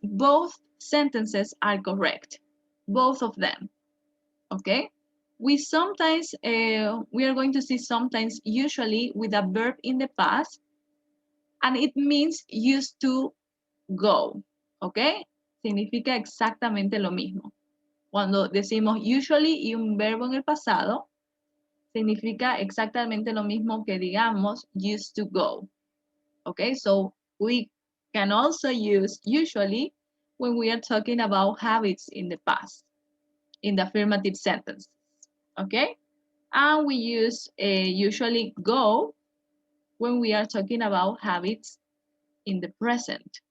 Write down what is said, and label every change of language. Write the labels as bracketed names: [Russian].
[English] Both sentences are correct. Both of them. Okay. We sometimes, we are going to see sometimes usually with a verb in the past, and it means used to go. Okay. [Spanish] Significa exactamente lo mismo. Cuando decimos usually y un verbo en el pasado, significa exactamente lo mismo que digamos [English] used to go. Okay, so we can also use usually when we are talking about habits in the past, in the affirmative sentence. Okay, and we use usually go when we are talking about habits in the present.